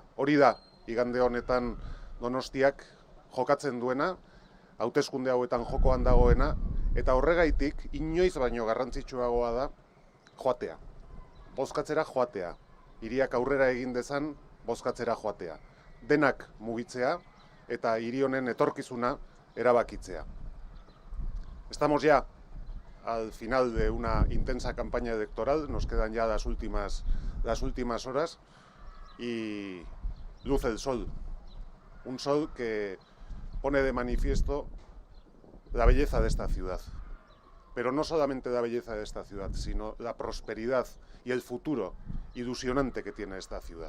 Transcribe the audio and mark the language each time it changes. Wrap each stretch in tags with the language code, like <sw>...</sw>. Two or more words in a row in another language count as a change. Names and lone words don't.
<eu>Hori da, igande honetan Donostiak jokatzen duena, hauteskunde hauetan jokoan dagoena, eta horregaitik inoiz baino garrantzitsuagoa da joatea. Bozkatzera joatea. Hiriak aurrera egin dezan bozkatzera joatea. Denak mugitzea eta hiri honen etorkizuna erabakitzea.</eu> <es>Estamos ya al final de una intensa campaña electoral, nos quedan ya las últimas horas y luce el sol. Un sol que pone de manifiesto la belleza de esta ciudad, pero no solamente la belleza de esta ciudad, sino la prosperidad y el futuro ilusionante que tiene esta ciudad.</es>